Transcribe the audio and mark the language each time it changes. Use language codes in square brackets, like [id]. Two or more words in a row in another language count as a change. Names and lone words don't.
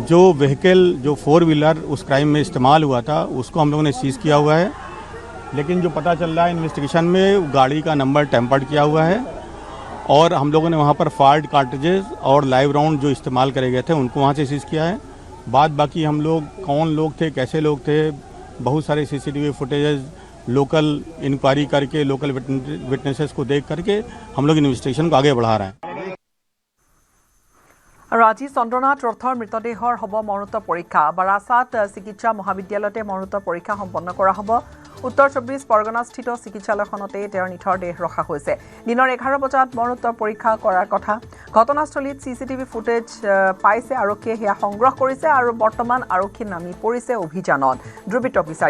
[hi] जो व्हीकल जो 4 व्हीलर उस क्राइम में इस्तेमाल हुआ था उसको हम लोगों ने सीज किया हुआ है, लेकिन जो पता चल रहा है इन्वेस्टिगेशन में गाड़ी का नंबर टेम्पर्ड किया हुआ है और हम लोगों ने वहाँ पर [en] fired cartridges [hi] और [en] live round [hi] जो इस्तेमाल करे गए थे उनको वहाँ से सीज किया है। बाकी हम लोग कौन लोग थे, कैसे लोग थे, बहुत सारे [en] CCTV footages local inquiry [hi] करके [en] local witnesses [hi] को देख करके हम लोग इन्वेस्टिगेशन को आगे बढ़ा रहे हैं। [as] আৰু আজি চন্দ্ৰনাথ ৰথৰ মৃতদেহৰ হ'ব মৰণোত্তৰ পৰীক্ষা। বাৰাছাত চিকিৎসা মহাবিদ্যালয়তে মৰণোত্তৰ পৰীক্ষা সম্পন্ন কৰা হ'ব। উত্তৰ 24 পৰগনাস্থিত চিকিৎসালয়খনতে তেওঁৰ নিথৰ দেহ ৰখা হৈছে। দিনৰ 11 বজাত মৰণোত্তৰ পৰীক্ষা কৰাৰ কথা। ঘটনাস্থলীত [en] CCTV footage [as] পাইছে আৰক্ষীয়ে, সেয়া সংগ্ৰহ কৰিছে আৰু বৰ্তমান আৰক্ষী নামি পৰিছে অভিযানত দুৰ্বৃত্তক বিচাৰি।